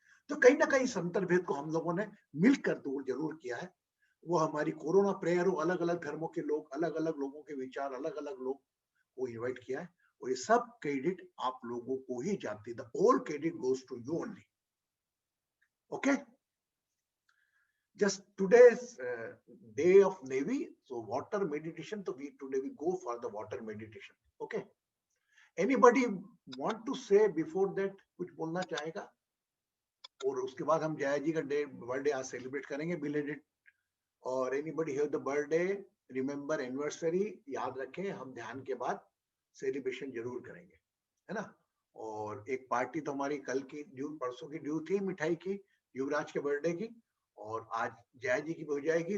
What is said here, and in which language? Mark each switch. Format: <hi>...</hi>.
<hi>तो कहीं ना कहीं इस अंतर्भेद को हम लोगों ने मिलकर दूर जरूर किया है। वो हमारी कोरोना प्रेयर हो, अलग अलग धर्मों के लोग, अलग अलग लोगों के विचार, अलग अलग लोग को इन्वाइट किया है, और ये सब क्रेडिट आप लोगों को ही जाती है।</hi> <en>The all credit goes to you only. Okay, just today's day of Navy, so water meditation, so today we go for the water meditation. Okay, anybody want to say before that</en> <hi>कुछ बोलना चाहेगा? और उसके बाद हम जया जी का birthday आज celebrate करेंगे बिलेटेड। और</hi> <en>anybody have the birthday, remember anniversary,</en> <hi>याद रखें, हम ध्यान के बाद सेलिब्रेशन जरूर करेंगे, है ना। और एक पार्टी तो हमारी कल की ड्यू, परसों की ड्यू थी मिठाई की, युवराज के बर्थडे की, और आज जया जी की हो जाएगी।</hi>